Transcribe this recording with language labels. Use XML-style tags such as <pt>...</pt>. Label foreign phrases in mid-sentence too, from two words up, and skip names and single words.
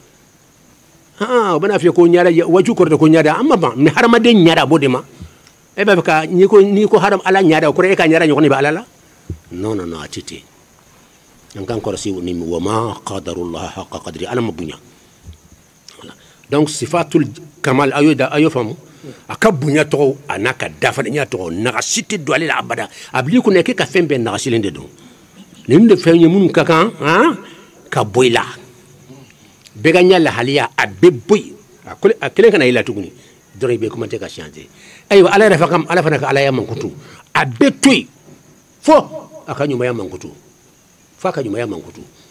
<bm>o bɛna f'i ye ko ɲada waju kɔrɔ de ko ɲada an ma ban mɛ hadamaden ɲada b'o de ma e b'a fɛ ka n'i ko ala ɲada o kɔrɔ e ka ɲada ɲɔgɔn de bɛ ala la non a tɛ ten an k'an kɔlɔsi ni</bm> <ar>وما قدروا الله حق قدره</ar> <bm>ala ma bonya donc</bm> <ar>صفات الكمال</ar> <bm>ayo faamu a ka bonya tɔgɔ a n'a ka dafalenya tɔgɔ nagasi tɛ don ale la abada a bil'i kunna k'e ka fɛn bɛɛ nagasilen de don nin de fɛn ye minnu ka kan ka bɔ i la bɛɛ ka ɲɛ lahaliya a bɛ bɔ yen a kelen kana i la tuguni dɔrɔn i bɛ commencer ka changer ayiwa ala yɛrɛ ala fana ka alaya mankutu a bɛ to yen fo a ka ɲumanya mankutu fo a ka ɲumanya mankutu</bm>